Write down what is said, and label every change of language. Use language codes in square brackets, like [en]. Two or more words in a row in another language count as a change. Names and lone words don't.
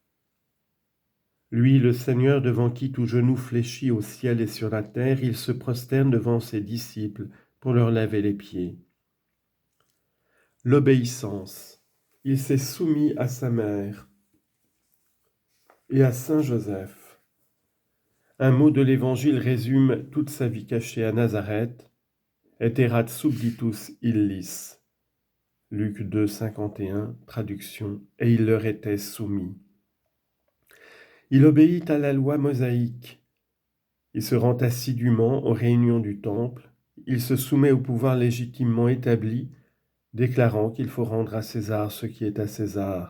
[fr] Lui, le Seigneur, devant qui tout genou fléchit au ciel et sur la terre, il se prosterne devant ses disciples pour leur laver les pieds. L'obéissance. Il s'est soumis à sa mère et à saint Joseph. Un mot de l'Évangile résume toute sa vie cachée à Nazareth. [la] Et erat subditus illis. [fr] Luc 2, 51, traduction, et il leur était soumis. Il obéit à la loi mosaïque. Il se rend assidûment aux réunions du temple. Il se soumet au pouvoir légitimement établi, déclarant qu'il faut rendre à César ce qui est à César.